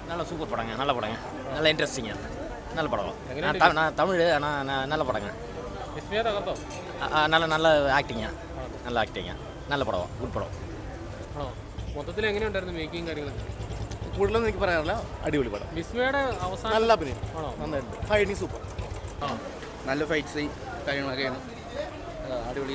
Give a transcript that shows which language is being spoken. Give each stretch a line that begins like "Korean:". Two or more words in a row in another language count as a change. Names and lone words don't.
Tamil: நல்ல சூப்பர் படங்க, நல்ல படங்க, நல்ல இன்ட்ரெஸ்டிங்காக, நல்ல படம். நான் தமிழ், ஆனால் நல்ல படங்க. நல்ல நல்ல
Malayalam: ആക്ടിങ്ങാ, നല്ല ആക്ടിങ്ങാ, നല്ല പടമാണ്, ഗുഡ് പടം. മൊത്തത്തിൽ എങ്ങനെയുണ്ടായിരുന്നു മേക്കിംഗ് കാര്യങ്ങളൊക്കെ? കൂടുതലൊന്നും എനിക്ക് പറയാറില്ല, അടിപൊളി പടം. വിസ്മയുടെ അവസാനം നല്ല അഭിനയം, നന്നായിട്ട് ഫൈറ്റിംഗ് സൂപ്പർ, നല്ല ഫൈറ്റ്സ് കാര്യങ്ങളൊക്കെയാണ്, അടിപൊളി.